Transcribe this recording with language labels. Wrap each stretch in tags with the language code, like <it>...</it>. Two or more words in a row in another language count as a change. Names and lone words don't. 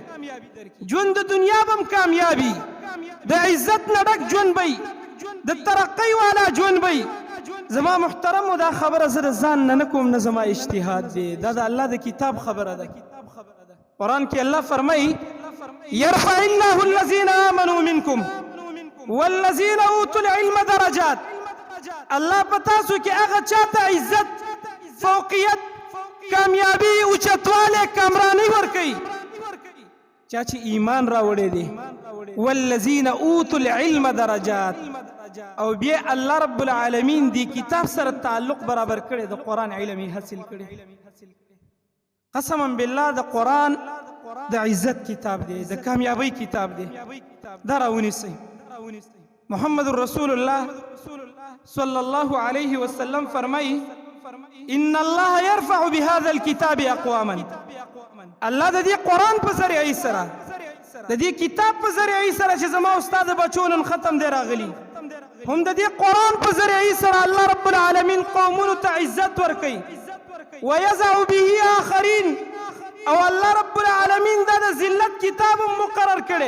<ps>ژوند د دنیا به هم کامیابي، د عزت نه ډک ژوند به د ترقۍ والا ژوند به. زما محترمو دا خبره زه د ځان نه نه کوم، نه زما اجتهاد دی، دا د الله د کتاب خبره ده. قرآن کې الله فرمایي</ps> <ar>یرفع الله الذین آمنوا منکم والذین اوتوا العلم درجات.</ar> <ps>الله په تاسو کې هغه چاته عزت، فوقیت، کامیابی، اوچتوالی، کامرانی ورکوي چا چې ایمان راوړی دی.</ps> <ar>والذین اوتوا العلم درجات.</ar> <ps>او بیا الله رب العالمین دی کتاب سره تعلق برابر کړي، د قرآن علم یې حاصل کړي. قسما بالله د قرآن د عزت کتاب دی، د کامیابی کتاب دی. دا راونیسئ. محمد رسول الله</ps> <ar>صلی الله علیه وسلم</ar> <ps>فرمایي</ps> <ar>ان الله يرفع بهذا الكتاب اقواما.</ar> <ps>الله د دې قرآن په ذریعې سره، د دې کتاب په ذریعې سره چې زما استاد بچو نن ختم دی راغلی، هم د دې قرآن په ذریعې سره الله رب العالمین قومونو ته عزت ورکوي.</ps> <ar>ويزع به آخرین.</ar> <ps>او الله رب العالمین دا د ذلت کتاب مقرر کړي.</ps>